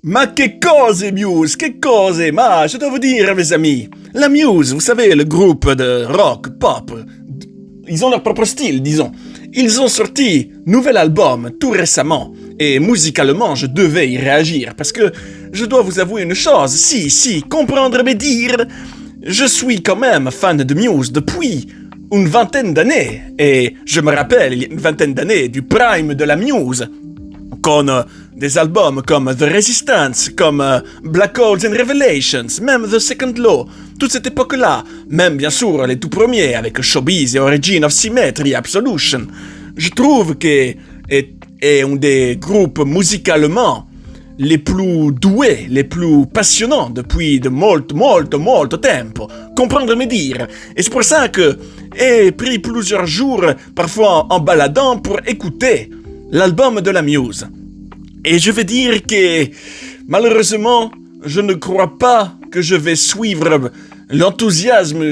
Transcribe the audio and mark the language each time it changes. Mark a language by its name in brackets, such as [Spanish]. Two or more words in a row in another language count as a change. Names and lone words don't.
[Italian] Ma che cose, Muse, che cose, [French] ma je dois vous dire, mes amis, la Muse, vous savez, le groupe de rock, pop, ils ont leur propre style, disons. Ils ont sorti nouvel album tout récemment, et musicalement, je devais y réagir, parce que je dois vous avouer une chose, si, comprendre mes dires, je suis quand même fan de Muse depuis une vingtaine d'années, et je me rappelle, il y a une vingtaine d'années, du prime de la Muse, con des albums comme The Resistance, comme Black Holes and Revelations, même The Second Law, toute cette époque-là, même bien sûr les tout premiers avec Showbiz et Origin of Symmetry, Absolution, je trouve que est un des groupes musicalement les plus doués, les plus passionnants depuis de [Italian] molto tempo. [French] Comprendre mes dires. Et c'est pour ça que j'ai pris plusieurs jours, parfois en baladant, pour écouter l'album de la Muse. Et je vais dire que, malheureusement, je ne crois pas que je vais suivre l'enthousiasme.